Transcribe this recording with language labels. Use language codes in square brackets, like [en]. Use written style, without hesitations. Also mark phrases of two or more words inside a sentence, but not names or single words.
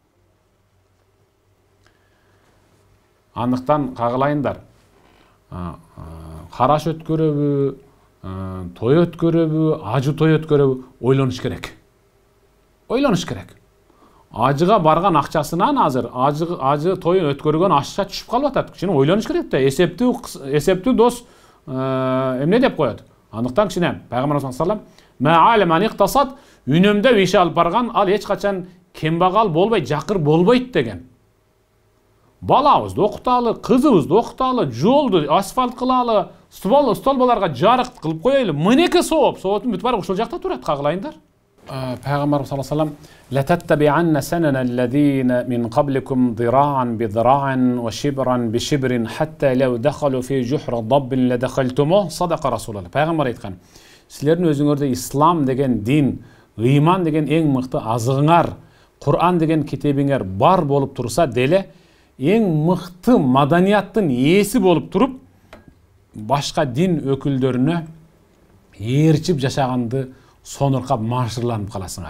[ky] Андыктан кагылайындар, караш өткөрөбү, той өткөрөбү, ажы той өткөрөбү, ойлонуш керек. Ойлонуш керек. Ажыга барган акчасынан азыр ажы той өткөргөн ашка түшүп калып атат. Кичине ойлонуш керек да, эсептүү дос эмне деп коет. Андыктан кичине Пайгамбар [ar] صلى الله عليه وسلم ما عال من اقتصد, [ky] үнөмдө иш алып барган ал эч качан кембагал болбой, жакыр болбойт деген. Балабызды окуталы, кызыбызды окуталы, жолду асфальт кылалы, столбаларга жарык кылып коелу. Мынеке сооптун бүт баары ушул жакта турат, кагылайындар. [ar] Пайгамбар صلى الله عليه وسلم لتتبعن سنن الذين من قبلكم ذراعا بذراع وشبرا بشبر حتى لو دخلوا في جحر ضب لدخلتموه. صدق رسول الله. [ky] Пайгамбар айткан, силердин өзүңөрдө ислам деген дин, ыйман деген эң мыкты азыгыңар, Кур'ан деген китебиңер бар болуп турса деле, эң мыкты маданияттын ээси болуп туруп, башка дин өкүлдөрүнө ээрчип жашаганды сонуркап машырланып каласыңар.